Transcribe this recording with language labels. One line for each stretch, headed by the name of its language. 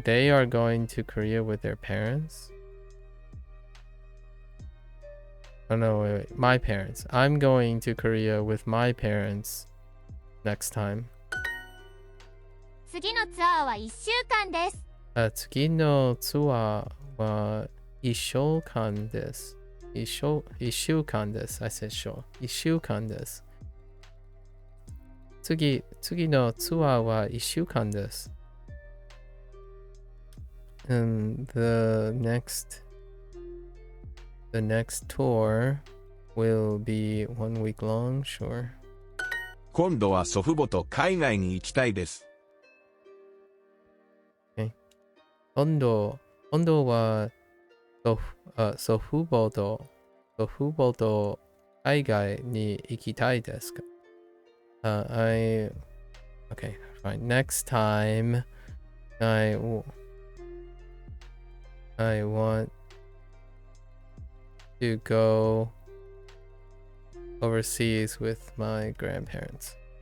English: They are going to Korea with their parents. Oh no, wait. My parents. I'm going to Korea with my parents next time.
Japanese: 次のツアーは1週間です。次のツアーは1週間です。 1週間です。
English: I said show.
Japanese: 1週間です。次のツアーは1週間です。
English: And the next tour will be 1 week long, sure.
Japanese: 今度は祖父母と海外に行きたいです。
English: Okay.
Japanese: 今度は祖父母と海外に行きたいですか？
English: Okay, fine. Next time, I want to go overseas with my grandparents.